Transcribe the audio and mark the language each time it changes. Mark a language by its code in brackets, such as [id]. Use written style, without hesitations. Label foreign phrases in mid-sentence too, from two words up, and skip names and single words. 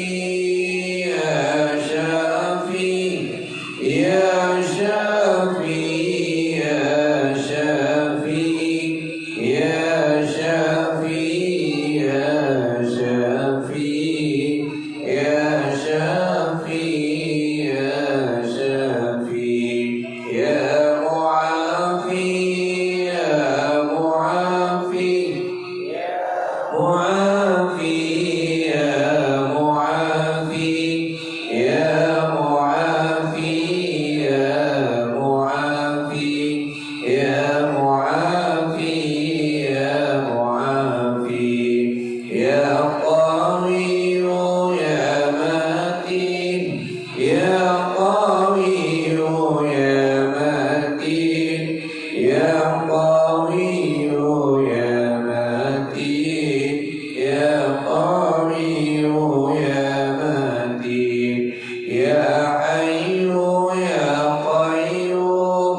[ar] يا شافي يا شافي يا شافي يا شافي يا شافي يا شافي يا شافي يا معافي يا معافي معافي يا معافي يا معافي يا معافي يا معافي يا معافي يا قوي يا متين يا قوي يا متين يا قوي يا متين يا قوي يا متين يا حي يا قيوم